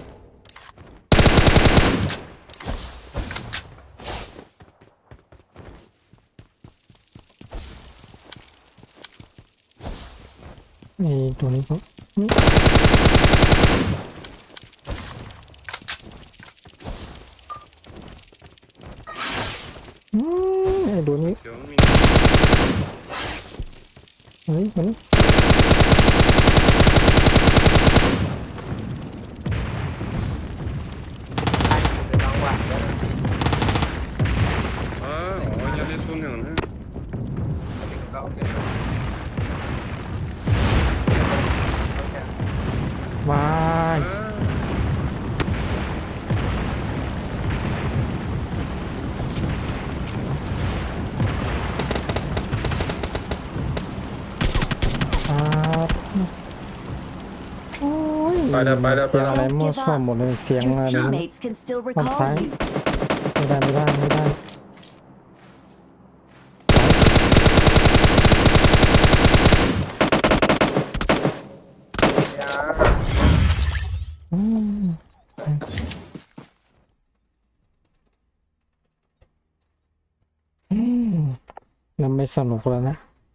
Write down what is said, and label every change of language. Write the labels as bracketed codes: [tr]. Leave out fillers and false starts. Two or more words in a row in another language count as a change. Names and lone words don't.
[th] ไอ้ตัวนี้ก็นี่ไอ้ตัวนี้ [vi] Thiếu mi. [th] เฮ้ยมัน ใช่เป็นน้องว่ะแล้วพี่ [vi] À, nhà đi xuống nhường nữa. [th] เขาโอเค วาย À. โอ้ย ไปแล้ว เสียงอะไรมั่วซั่วหมดเลยเสียง [en] Your [th] อะไรนะ [en] teammates can still [vi] Không [en] recall [vi] phải. [en] you. [th] ไม่ได้อืมอืมนั่นไม่สนุกแล้วนะ